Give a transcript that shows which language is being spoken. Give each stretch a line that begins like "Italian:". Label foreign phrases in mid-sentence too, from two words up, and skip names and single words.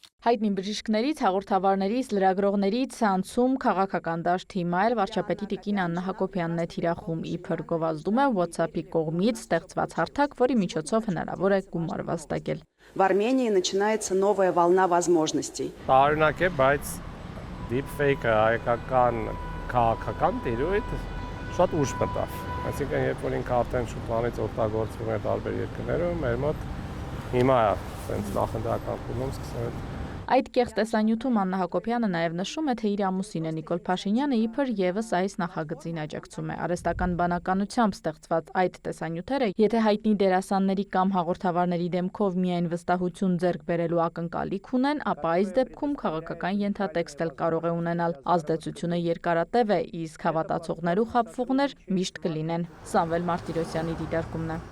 Armenian: Հայտնի բժիշկներից, հաղորդավարներից, լրագրողներից ցանցում քաղաքական դաշտ հիմա էլ վարչապետի տիկին Աննա Հակոբյանն է թիրախում, իբր գովազդում է WhatsApp-ի կողմից ստեղծված հարթակ, որի միջոցով հնարավոր է գումար վաստակել։
Russian: В Армении начинается новая волна возможностей.
Armenian: Տարօրինակ է, բայց deepfake-ը հայկական քաղաքական տիրույթ շատ ուշ մտավ։ Այսինքն, երբ որ ինքը արդեն շուտվանից օգտագործվում է տարբեր երկրներում, մեր մոտ հիմա է sense նախընտրական փուլում սկսել։ Այդ կեղծ տեսանյութում Աննա Հակոբյանը նաև նշում է, թե իր ամուսինը Նիկոլ Փաշինյանը իբր եւս այս նախագծին աջակցում է։ Արհեստական բանականությամբ ստեղծված այդ տեսանյութերը, եթե հայտնի դերասանների կամ հաղորդավարների դեմքով միայն վստահություն ձեռք բերելու ակնկալիք ունեն, ապա այս դեպքում քաղաքական ենթատեքստ էլ կարող է ունենալ։ Ազդեցությունը երկարատև է, իսկ հավատացողներ ու խաբվողներ միշտ կլինեն։ Սամվել Մարտիրոսյանի դիտարկումն է։